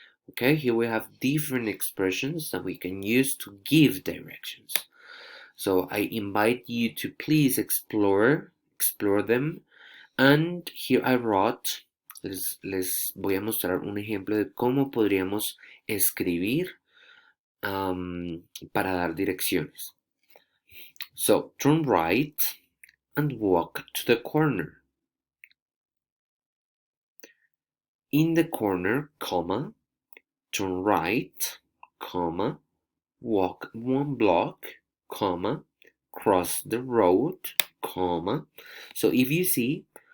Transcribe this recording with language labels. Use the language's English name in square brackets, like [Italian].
[English] Okay, here we have different expressions that we can use to give directions. So I invite you to please explore them. And here I wrote, [Spanish] les voy a mostrar un ejemplo de cómo podríamos escribir para dar direcciones. [English] So, turn right and walk to the corner. In the corner, comma, turn right, comma, walk 1 block, comma, cross the road, comma. So if you see,